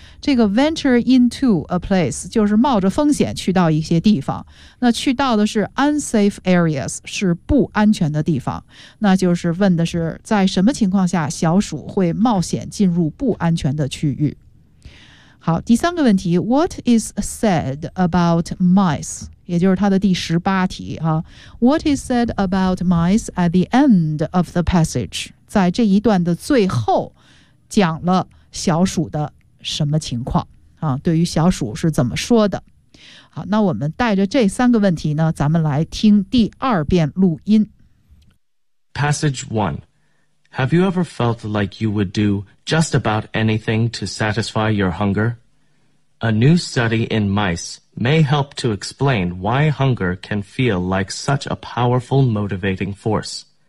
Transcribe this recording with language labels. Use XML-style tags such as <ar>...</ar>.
<zh>这个</zh> <en>venture into a place</en> <zh>就是冒着风险去到一些地方，那去到的是</zh> <en>unsafe areas，</en> <zh>是不安全的地方，那就是问的是在什么情况下小鼠会冒险进入不安全的区域。好，第三个问题，</zh> <en>What is said about mice？</en> <zh>也就是它的第十八题啊。</zh> <en>What is said about mice at the end of the passage？</en> <zh>在这一段的最后讲了小鼠的什么情况啊？对于小鼠是怎么说的。好，那我们带着这三个问题呢，咱们来听第二遍录音。</zh> <en>Passage 1. Have you ever felt like you would do just about anything to satisfy your hunger? A new study in mice may help to explain why hunger can feel like such a powerful motivating force.</en>